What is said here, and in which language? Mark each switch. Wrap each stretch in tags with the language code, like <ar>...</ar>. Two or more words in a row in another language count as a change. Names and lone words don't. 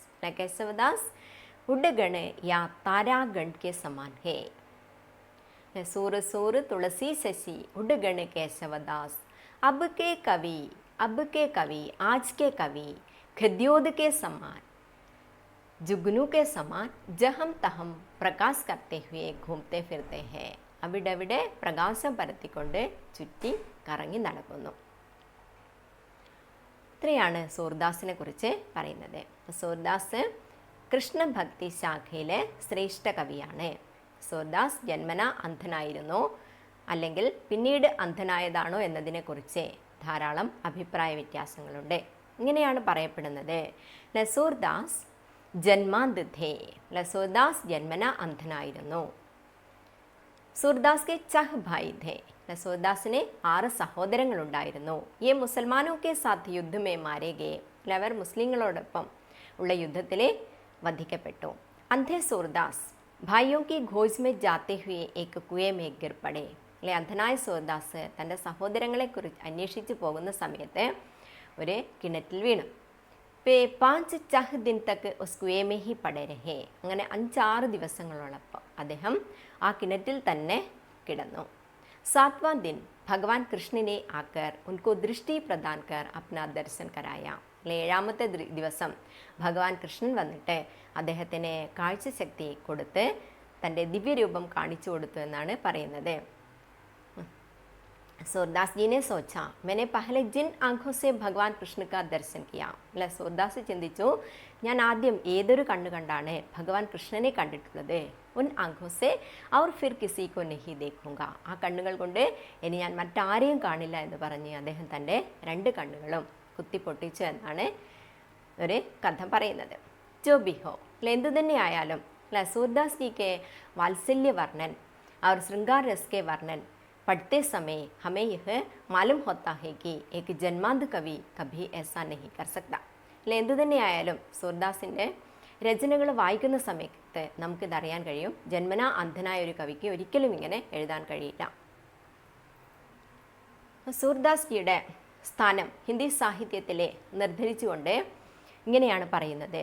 <hi>केशवदास उडगण या तारागण के समान है। सूर सूर तुलसी शशि उडगण केशवदास, अब के कवि, अब के कवि, आज के कवि खद्योद के समान, जुगनू के समान जहम तहम प्रकाश करते हुए घूमते फिरते हैं।</hi> <ml>അവിടെവിടെ പ്രകാശം പരത്തിക്കൊണ്ട് ചുറ്റി കറങ്ങി നടക്കുന്നു. ഇത്രയാണ് സൂർദാസിനെ കുറിച്ച് പറയുന്നത്. സൂർദാസ് കൃഷ്ണഭക്തി ശാഖയിലെ ശ്രേഷ്ഠ കവിയാണ്. സൂർദാസ് ജന്മന അന്ധനായിരുന്നോ അല്ലെങ്കിൽ പിന്നീട് അന്ധനായതാണോ എന്നതിനെക്കുറിച്ച് ധാരാളം അഭിപ്രായ വ്യത്യാസങ്ങളുണ്ട്. ഇങ്ങനെയാണ് പറയപ്പെടുന്നത്. സൂർദാസ്</ml> <hi>जन्मांध थे, सूरदास जन्मना</hi> <ml>अंधनाയിരുന്നു.</ml> <hi>सूरदास के चह भाई थे.</hi> <ml>सूरदासिന് 6 സഹോദരങ്ങളുണ്ടായിരുന്നു.</ml> <hi>ये मुसलमानों के साथ युद्ध में मारे गए.</hi> <ml>അവർ മുസ്ലിങ്ങളോടൊപ്പം ഉള്ള യുദ്ധത്തിൽ വധിക്കപ്പെട്ടു.</ml> <hi>अंधे सूरदास भाइयों की खोज में जाते हुए एक कुएं में गिर पड़े.</hi> <ml>അന്ധനായ സൂർദാസ് തൻ്റെ സഹോദരങ്ങളെ കുറിച്ച് അന്വേഷിച്ച് പോകുന്ന സമയത്ത് ഒരു കിണറ്റിൽ വീണു.</ml> <hi>5 छह दिन तक उस कुएं में ही पड़े रहे.</hi> <ml>അങ്ങനെ 5-6 ദിവസങ്ങളോളം അദ്ദേഹം ആ കിണറ്റിൽ തന്നെ കിടന്നു.</ml> <hi>7वां दिन भगवान कृष्ण ने आकर उनको दृष्टि प्रदान कर अपना दर्शन कराया.</hi> <ml>7ാമത്തെ ദിവസം ഭഗവാൻ കൃഷ്ണൻ വന്നിട്ട് അദ്ദേഹത്തിന് കാഴ്ചശക്തി കൊടുത്ത് തൻ്റെ ദിവ്യരൂപം കാണിച്ചു കൊടുത്തു എന്നാണ് പറയുന്നത്.</ml> <hi>सूरदास जी ने सोचा, मैंने पहले जिन आँखों से भगवान कृष्ण का दर्शन किया.</hi> <ml>അല്ല, സൂർദാസ് ചിന്തിച്ചു, ഞാൻ ആദ്യം ഏതൊരു കണ്ണു കണ്ടാണ് ഭഗവാൻ കൃഷ്ണനെ കണ്ടിട്ടുള്ളത്.</ml> <hi>उन आँखों से और फिर किसी को नहीं देखूंगा.</hi> <ml>ആ കണ്ണുകൾ കൊണ്ട് ഇനി ഞാൻ മറ്റാരെയും കാണില്ല എന്ന് പറഞ്ഞ് അദ്ദേഹം തൻ്റെ 2 കണ്ണുകളും കുത്തിപ്പൊട്ടിച്ചു എന്നാണ് ഒരു കഥ പറയുന്നത്.</ml> <hi>जो भी हो,</hi> <ml>എന്തു തന്നെ ആയാലും</ml> <hi>सूरदास जी के वात्सल्य वर्णन और श्रृंगार रस के वर्णन पढ़ते समय हमें यह मालूम होता है कि एक जन्मांध कवि कभी ऐसा नहीं कर सकता.</hi> <ml>എന്തു തന്നെയായാലും സൂർദാസിൻ്റെ രചനകൾ വായിക്കുന്ന സമയത്ത് നമുക്കിതറിയാൻ കഴിയും, ജന്മനാ അന്ധനായ ഒരു കവിക്ക് ഒരിക്കലും ഇങ്ങനെ എഴുതാൻ കഴിയില്ല. സൂർദാസ് ജിയുടെ സ്ഥാനം ഹിന്ദി സാഹിത്യത്തിലെ നിർദ്ധരിച്ചുകൊണ്ട് ഇങ്ങനെയാണ് പറയുന്നത്.</ml>